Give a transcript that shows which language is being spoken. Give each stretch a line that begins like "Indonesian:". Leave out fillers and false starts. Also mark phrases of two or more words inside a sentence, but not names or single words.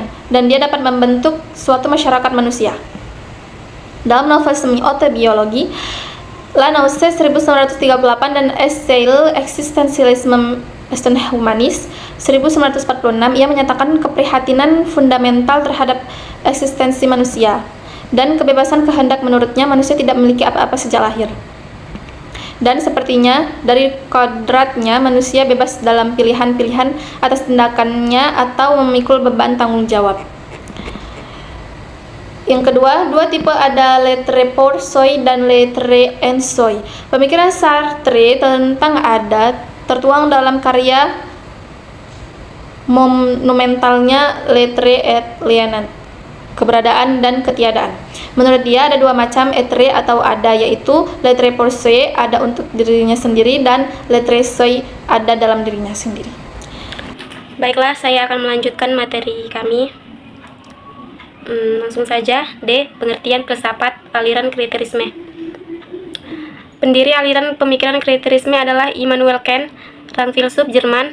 Indonesian: Dan dia dapat membentuk suatu masyarakat manusia. Dalam novel semi-autobiologi, La Nausée 1938 dan Essai Existentialisme Humanis 1946, ia menyatakan keprihatinan fundamental terhadap eksistensi manusia dan kebebasan kehendak. Menurutnya, manusia tidak memiliki apa-apa sejak lahir. Dan sepertinya dari kodratnya, manusia bebas dalam pilihan-pilihan atas tindakannya atau memikul beban tanggung jawab. Yang kedua, dua tipe ada
French: l'être pour soi
Indonesian: dan
French: l'être en soi.
Indonesian: Pemikiran Sartre tentang ada tertuang dalam karya monumentalnya L'être et l'inanité, keberadaan dan ketiadaan. Menurut dia ada dua macam être atau ada, yaitu
French: l'être pour soi,
Indonesian: ada untuk dirinya sendiri, dan
French: l'être soi,
Indonesian: ada dalam dirinya sendiri. Baiklah, saya akan melanjutkan materi kami. Langsung saja. D. Pengertian filsafat aliran kriterisme. Pendiri aliran pemikiran kriterisme adalah Immanuel Kant, sang filsuf Jerman.